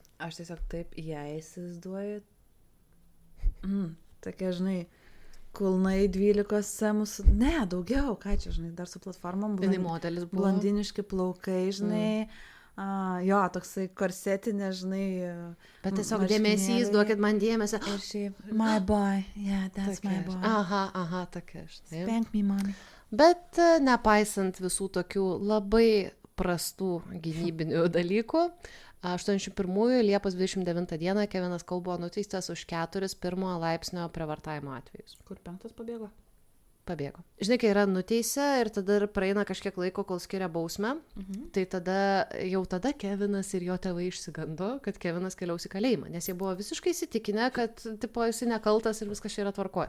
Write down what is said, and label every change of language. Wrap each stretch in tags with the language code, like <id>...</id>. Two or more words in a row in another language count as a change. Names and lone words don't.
<lt>Aš tiesiog taip įsivaizduoju. Tokia, žinai, kulnai 12 semus, ne, daugiau, ką čia, žinai, dar su platformom modelis buvo. Blondiniški plaukai, žinai, jo, toksai korsetinė, žinai. Bet tiesiog dėmesys, duokit man dėmesio. Ir šiaip,</lt> <en>my boy, yeah, that's tokia, my boy.</en> <lt>Aha, tokia, žinai.</lt> <en>Spank me, mommy.</en> <lt>Bet nepaisant visų tokių labai prastų gynybinių dalykų, 81 Liepos 29 dieną Kevinas Kau buvo nuteistas už 4 1 laipsnio prievartavimo atvejus. Kur 5 pabėgo? Pabėgo. Žinai, kai yra nuteisę ir tada praeina kažkiek laiko, kol skiria bausmę, tai tada Kevinas ir jo tėvai išsigando, kad Kevinas keliaus į kalėjimą, nes jie buvo visiškai įsitikinę, kad tipo jis nekaltas ir viskas čia yra tvarkoje.</lt>